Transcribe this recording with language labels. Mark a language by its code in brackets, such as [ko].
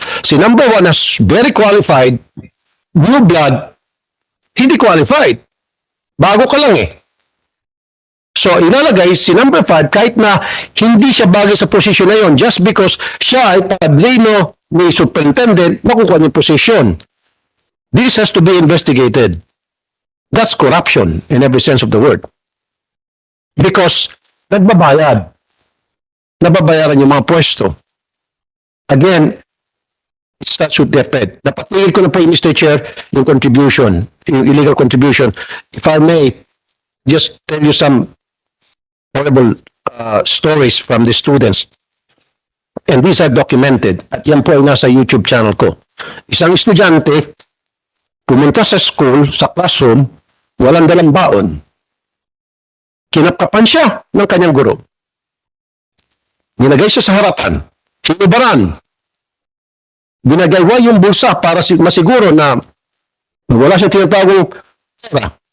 [en] Si number 1 is very qualified, new blood, [tl] hindi qualified. Bago ka lang eh. So, inalagay si number 5 kahit na hindi siya bagay sa posisyon na yon [en] just because [tl] siya ay padrino ni superintendent, makukuha niya posisyon. [en] This has to be investigated. That's corruption in every sense of the word. Because [tl] nagbabayad. Nababayaran yung mga pwesto. [en] Again, it starts with deped. [tl] Napatigil ko na po yung [en] Mr. Chair, yung contribution, yung illegal contribution. If I may, just tell you some horrible stories from the students. And these are documented. [tl] At yan po ay nasa YouTube channel ko. Isang estudyante, pumunta sa school, sa classroom, walang dalang baon. Kinapkapan siya ng kanyang guro. Nilagay siya sa harapan. Hinubaran. Binagaywa yung bulsa para masiguro na wala siyang tinatawag pera.